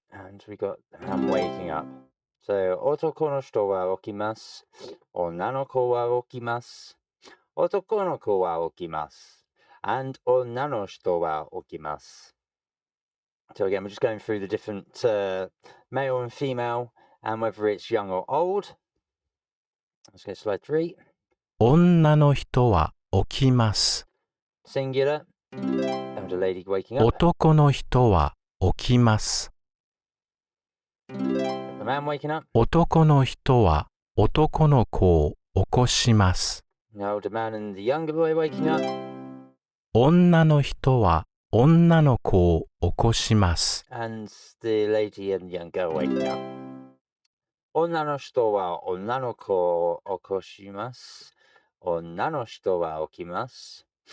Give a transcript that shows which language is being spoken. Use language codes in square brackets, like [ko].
[en] And we got the man waking up. [ja] So 男の人は起きます。女の子は起きます。男の子は起きます。And 女の人は起きます。 [en] So again, we're just going through the different male and female, and whether it's young or old. Let's go to slide 3. [ja] 女の人は起きます。 [en] Singular. And a lady waking up. [ja] 男の人は起きます。 [en] The man waking up. [ja] 男の人は男の子を起こします。 [en] The older man and the younger boy waking up. [ja] 女の人は女の子を起こします。 [en] And the lady and the young girl waking up. [ja] 女の人は女の子を起こします。女の人は起きます。